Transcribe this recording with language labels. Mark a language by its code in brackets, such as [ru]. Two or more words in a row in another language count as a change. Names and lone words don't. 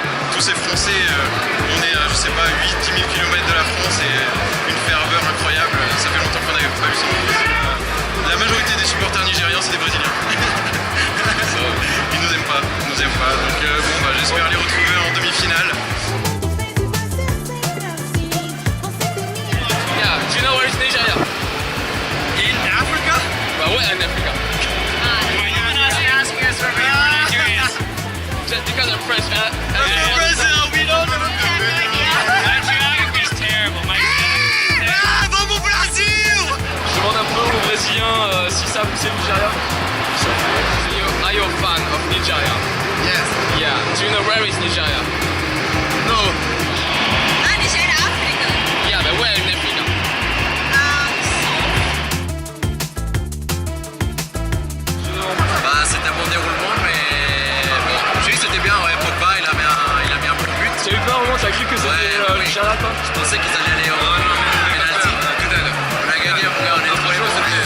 [fr] Tous ces Français, on est à je sais pas 8-10 000 km de la France et une ferveur incroyable, ça fait longtemps qu'on n'avait pas eu ça. La majorité des supporters nigérians, c'est des Brésiliens. Ils nous aiment pas. Donc j'espère les retrouver en demi-finale. [en] Yeah, do you know where is Nigeria? In Africa? [fr] Bah ouais, [en] in Africa. Just because I'm French. Brazil, we don't know. My geography is terrible. [pt] Vamos Brasil! [fr] Je demande un peu aux Brésiliens si ça vous c'est Nigeria. [en] Are you a fan of Nigeria? Yes. Yeah. Do you know where is Nigeria? No. Nigeria, África. Yeah, but where in Africa? [fr] C'était un bon déroulement, mais bon, j'ai vu que c'était bien, ouais, Pogba il a mis un peu de but. Tu as eu peur au moment, tu as cru que c'était oui. Nigeria toi? Je pensais qu'ils allaient aller au penalty. On a gagné, on est trop chaud,